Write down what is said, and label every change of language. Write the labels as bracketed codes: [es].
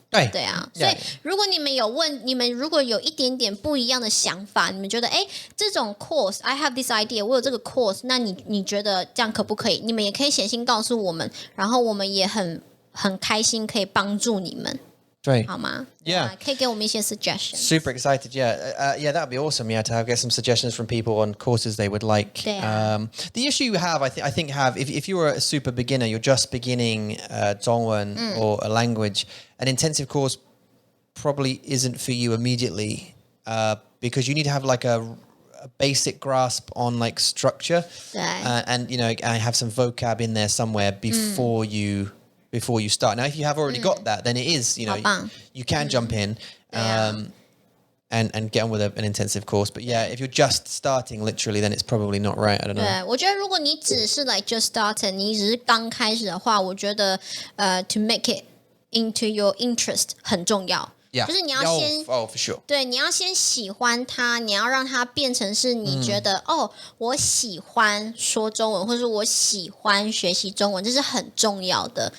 [zh] 对啊，所以如果你们如果有一点点不一样的想法，你们觉得这种 [en] course I have this idea， [zh] 我有这个 course， 那你觉得这样可不可以？你们也可以写信告诉我们，然后我们也很开心可以帮助你们，对，好吗 [en] ？Yeah， [zh] 可以给我们一些 suggestions。 [en] Super excited, yeah, that would be awesome. Yeah, to get some suggestions from people on courses they would like. The issue you have, I think, if you were a super beginner, you're just beginning 中文 or a language, an intensive course probably isn't for you immediately because you need to have like a basic grasp on like structure, and I have some vocab in there somewhere before you start. Now, if you have already got that, then it is, you can jump in and get on with an intensive course. But yeah, if you're just starting literally, then it's probably not right. I don't know. [zh] 对，我觉得如果你只是 [en] like just started， [zh] 你只是刚开始的话，我觉得 [en] to make it into your interest [zh] 很重要。 [en] Yeah. [zh] 就是你要先 [en] for sure. [zh] 对，你要先喜欢它，你要让它变成是你觉得、我喜欢说中文，或者是我喜欢学习中文，这是很重要的。